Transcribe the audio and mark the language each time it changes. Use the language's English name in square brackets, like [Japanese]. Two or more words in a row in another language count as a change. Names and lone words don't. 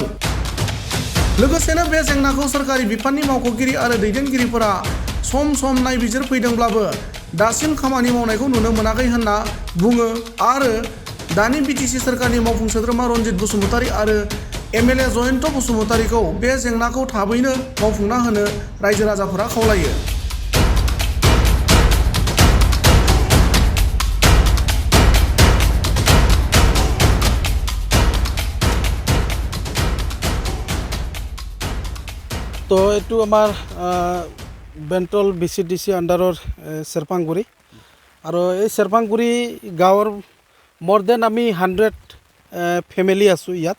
[Bodo] लोगोसेनो बे जेंनाखौ सोरखारि बिफाननि मावख'गिरि आरो दैदेनगिरिफोरा सम सम नायबिजिरफैदोंब्लाबो दासिम खामानि मावनायखौ नुनो मोनाखै होनना बुङो आरो दानि बिटिसि सोरखारनि मावफुं सोद्रोमा रनजित बसुमतारी आरो एमएलए जयन्त बसुमतारीखौ बे जेंनाखौ थाबैनो मावफुंना होनो रायजो राजाफोरा खावलायो। [Assamese] তো এইটো আমাৰ বেণ্টল BCDC আণ্ডাৰৰ চেৰপাংগুৰি আৰু এই চেৰপাংগুৰি গাঁৱৰ মোৰ দেন আমি 100 ফেমিলি আছোঁ ইয়াত।